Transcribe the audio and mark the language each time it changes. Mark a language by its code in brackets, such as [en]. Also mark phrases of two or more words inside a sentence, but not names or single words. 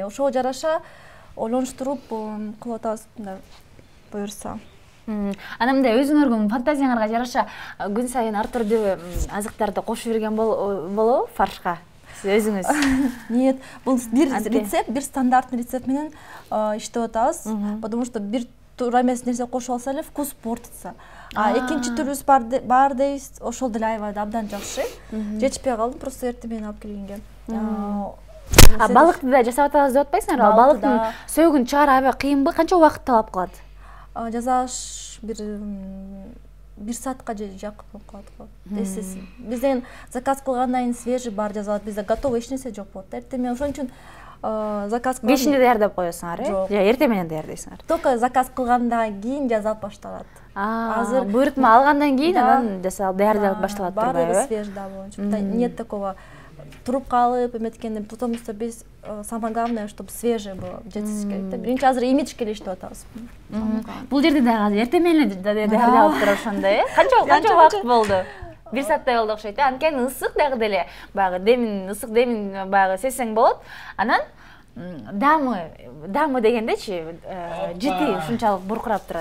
[ky] Ошого жараша ойлонуштуруп кылып атабыз да буюрса. Анан мындай өзүңөргүн фантазияңарга жараша күн сайын ар түрдүү азыктарды кошуп берген болобу фаршка? Өзүңүз? Нет, бул бир рецепт, бир [ru] стандартный рецепт [ky] менен иштеп атабыз, [ru] потому что [ky] бир туура эмес нерсе кошуп алса эле [ru] вкус портится. [ky] Экинчи түрүбүз бар дейбиз, ошол деле аябай абдан жакшы. Жетишпей калдым, просто эртең менен алып келгенге. Балыкты да жасап атабыз деп атпайсыңарбы? Балыктын сөөгүн чыгаруу аябай кыйынбы? Канча убакыт талап кылат? Жасаш бир саатка жакын болуп калат го. Бизден заказ кылгандан кийин свежий бар жазалат, бизде готовый эч нерсе жок болот. Эртең менен ошон үчүн заказ кылган. Бешинде даярдап коесуңар, же эртең менен даярдайсыңар? Только заказ кылгандан кийин жасалып башталат. Азыр буйрутма алгандан кийин анан даярдалып башталат турбайбы? Баары свежий да болчу. [ru] Нет такого [ky] туруп калып эметкенде, [ru] потому что биз самое главное, чтобы свежий было, [ky] жетишиш керек. Биринчи азыр имидж иштеп атабыз. Бул жерде дагы эртең менен даярдалып туруп ошондой, канча убакыт болду? Бир сааттай болду окшойт. Анткени ысык дагы деле, баягы демин, ысык демин баягы сезсең болот. Анан дамы дегендечи, жити ушунчалык буркурап турат.